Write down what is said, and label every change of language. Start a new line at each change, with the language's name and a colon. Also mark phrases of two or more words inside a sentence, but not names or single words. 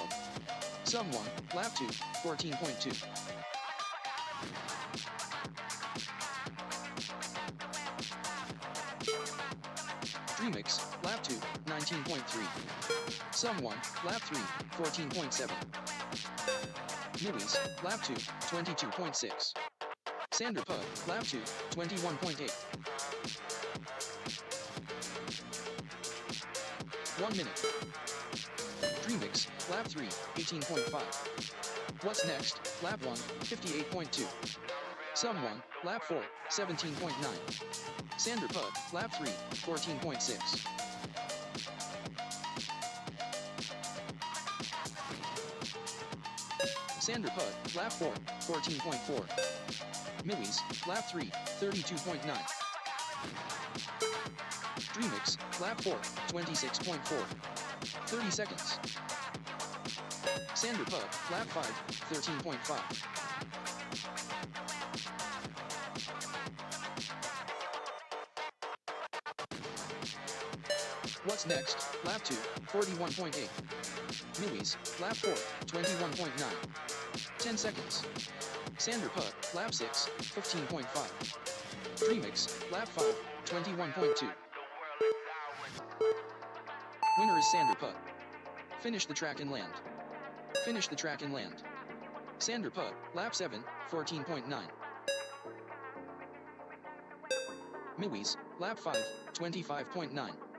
English: Someone, lap 2, 14.2. Dreamix, lap 2, 19.3. Someone, lap 3, 14.7. Louise, lap 2, 22.6. Sander Pub, lap 2, 21.8. 1 minute. Dreamix, lap 3, 18.5. What's next, lap 1, 58.2. Someone, lap 4, 17.9. Sander Pub, lap 3, 14.6. Sander Pud, lap 4, 14.4. Millies, lap 3, 32.9. Dreamix, lap 4, 26.4. 30 seconds. Sander Pub, lap 5, 13.5. What's next, lap 2, 41.8. Millies, lap 4, 21.9. 10 seconds. Sander Pub, lap 6, 15.5. Dreamix, lap 5, 21.2. Winner is Sander Pub. Finish the track and land. Finish the track and land. Sander Pub, lap 7, 14.9. Millies, lap 5, 25.9.